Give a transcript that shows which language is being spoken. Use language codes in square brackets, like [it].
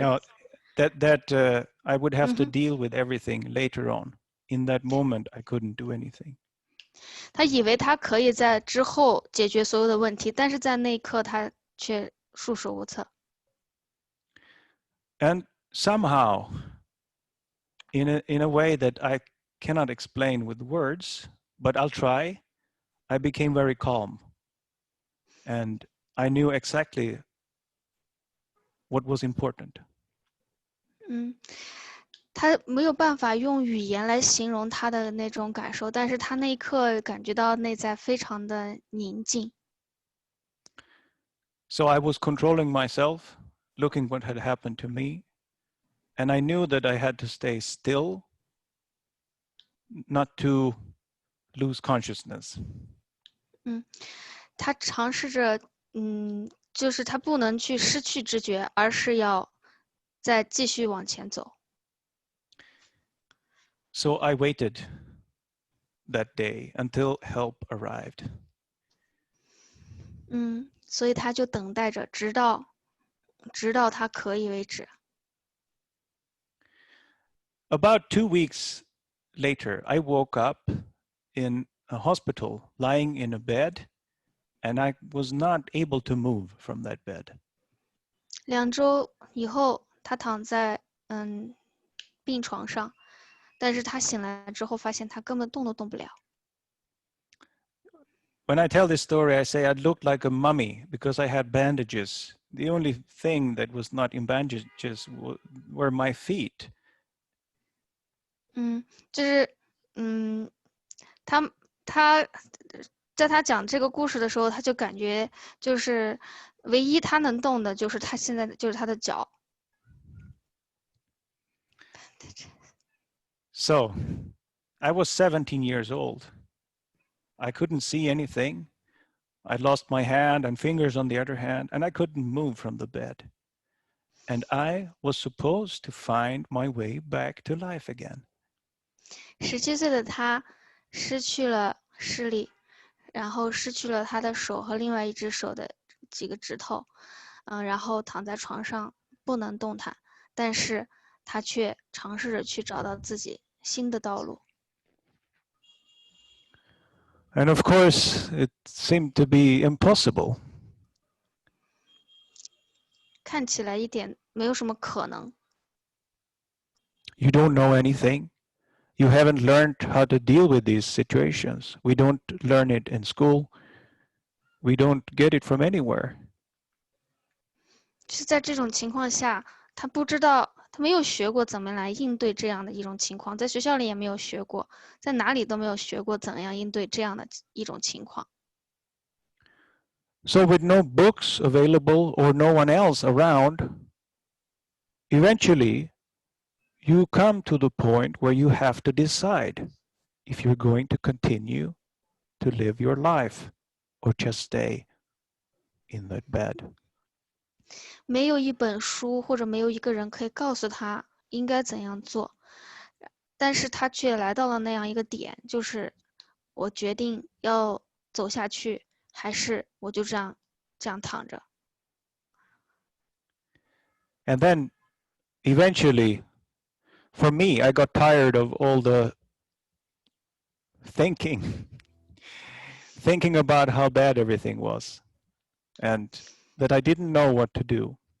[en] Now, that I would have to deal with everything later on. In that moment, I couldn't do anything. [zh] 他以为他可以在之后解决所有的问题，但是在那一刻他却束手无策。 [en] And somehow, in a way that I cannot explain with words, but I'll try, I became very calm. And I knew exactly what was important. [zh] 他没有办法用语言来形容他的那种感受，但是他那一刻感觉到内在非常的宁静。 [en] So I was controlling myself, looking what had happened to me, and I knew that I had to stay still, not to lose consciousness. [zh] 他尝试着，就是他不能去失去知觉，而是要再继续往前走。 [en] So I waited that day until help arrived. [zh] 所以他就等待着，直到他可以为止。 [en] About 2 weeks later, I woke up in a hospital, lying in a bed, and I was not able to move from that bed. [zh] 2周以后，他躺在病床上，但是他醒来之后发现他根本动都动不了。 [en] When I tell this story, I say I looked like a mummy because I had bandages. The only thing that was not in bandages were my feet. [zh] 就是他在他讲这个故事的时候，他就感觉就是唯一他能动的就是他现在就是他的脚。 [en] So, I was 17 years old. I couldn't see anything. I lost my hand and fingers on the other hand, and I couldn't move from the bed. And I was supposed to find my way back to life again. [zh] 17岁的他失去了视力，然后失去了他的手和另外一只手的几个指头，然后躺在床上不能动弹，但是他却尝试着去找到自己新的道路。 [en] And of course, it seemed to be impossible. [zh] 看起来一点没有什么可能。 [en] You don't know anything. You haven't learned how to deal with these situations. We don't learn it in school. We don't get it from anywhere. [zh] 是在这种情况下，他不知道，他没有学过怎么来应对这样的一种情况，在学校里也没有学过，在哪里都没有学过怎样应对这样的一种情况。 [en] So with no books available or no one else around, eventually you come to the point where you have to decide if you're going to continue to live your life or just stay in that bed. [zh] 没有一本书或者没有一个人可以告诉他应该怎样做，但是他却来到了那样一个点，就是我决定要走下去，还是我就这样躺着。 [en] And then eventually, for me, I got tired of all the thinking about how bad everything was and that I didn't know what to do.